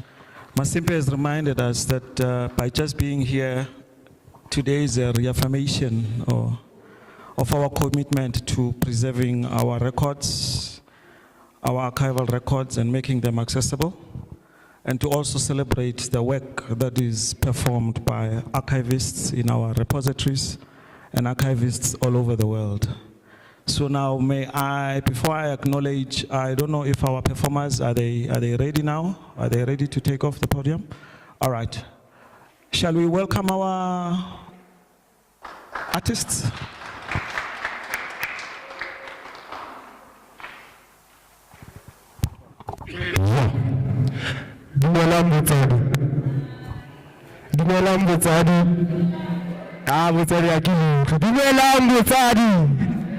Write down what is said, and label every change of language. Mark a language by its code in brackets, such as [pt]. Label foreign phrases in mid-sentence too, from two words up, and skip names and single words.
[en] Masimpe has reminded us that by just being here, today is a reaffirmation of our commitment to preserving our records, our archival records, and making them accessible, and to also celebrate the work that is performed by archivists in our repositories and archivists all over the world. So now, before I acknowledge, I don't know if our performers, are they ready now? Are they ready to take off the podium? All right. Shall we welcome our artists? [tn] Dumelang botsadi. Botsadi a ke letlho. Dumelang botsadi.